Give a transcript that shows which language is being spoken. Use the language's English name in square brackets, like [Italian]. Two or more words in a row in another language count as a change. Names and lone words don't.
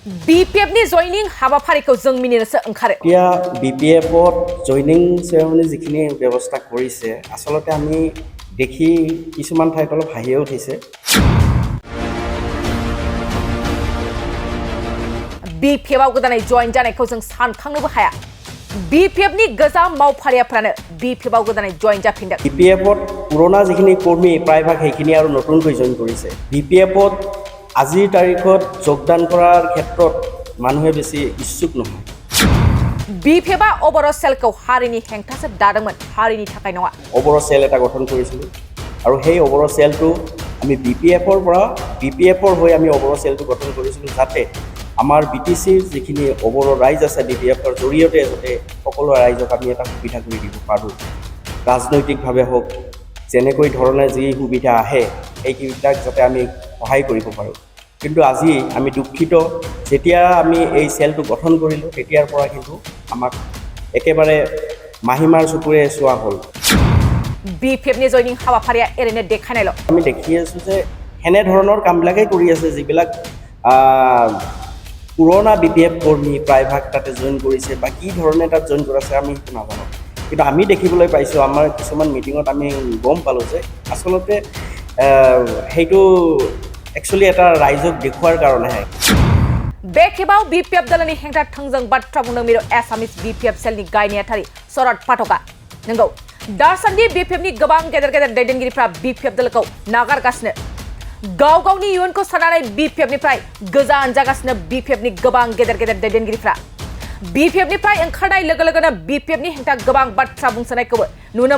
[Bodo] BPF ni joining हाबाफारिखौ जों मिनिनोसो ओंखारो [Assamese] এতিয়া BPF জয়নিং চেৰেমনি যিখিনি ব্যৱস্থা কৰিছে আসলতে আমি দেখি কিছুমান ঠাইত অলপ হাঁহিয়ে উঠিছে [Bodo] BPF आव गोदानै जइन जानायखौ जों सानखांनोबो हाया BPF नि गोजाम मावफारियाफ्रानो BPF आव गोदानै जइन जाफिनदों [Assamese] BPF পুৰণা যিখিনি কৰ্মী প্ৰায়ভাগ সেইখিনি আৰু নতুনকৈ জইন কৰিছে BPF আজিৰ তাৰিখত যোগদান কৰাৰ ক্ষেত্ৰত মানুহে বেছি ইচ্ছুক নহয় [Bodo] BPF অবৰ সেলखौ हारिनि हेंथासो दादोंमोन हारिनि थाखाय नङा [Assamese] অবৰ সেল এটা গঠন কৰিছিলোঁ আৰু সেই অবৰ সেলটো আমি BPF হৈ আমি অবৰ সেলটো গঠন কৰিছিলোঁ যাতে আমাৰ BTCৰ যিখিনি অবৰ ৰাইজ আছে BPFৰ জৰিয়তে যাতে সকলো ৰাইজক আমি এটা সুবিধা কৰি দিব পাৰোঁ ৰাজনৈতিকভাৱে হওক যেনেকৈ ধৰণে যি সুবিধা আহে সেইবিলাক যাতে আমি সহায় কৰিব পাৰোঁ কিন্তু আজি আমি দুঃখিত যেতিয়া আমি এই সেলটো গঠন কৰিলোঁ তেতিয়াৰ পৰা কিন্তু আমাক একেবাৰে মাহিমাৰ চকুৰে চোৱা হ'ল [Bodo] BPF नि जइनिं हाबाफारिया एरैनो देखायनायल [Assamese] আমি দেখি আছোঁ যে এনে ধৰণৰ কামবিলাকেই কৰি আছে যিবিলাক পুৰণা BPF কৰ্মী প্ৰায়ভাগ তাতে জইন কৰিছে বা কি ধৰণে তাত জইন কৰিছে আমি সেইটো নাজানো কিন্তু আমি দেখিবলৈ পাইছোঁ আমাৰ কিছুমান মিটিঙত আমি গম পালোঁ যে আসলতে সেইটো একচুৱেলি এটা ৰাইজক দেখুৱাৰ কাৰণেহে [Bodo] बेखेबाव BPF दलनि हेंथा थोंजों बाथ्रा बुंदों मिरु एसामिस BPF सेलनि गाय नेहाथारि शरद पाठकआ नंगौ दासान्दि BPF नि गोबां गेदेर दैदेनगिरिफ्रा BPF दलखौ नागारगासिनो गाव गावनि इयुनखौ साननानै BPF निफ्राय गोजान जागासिनो BPF नि गोबां गेदेर दैदेनगिरिफ्रा BPF निफ्राय ओंखारनाय लोगो BPF नि हेंथा गोबां बाथ्रा बुंसोनायखौबो नुनो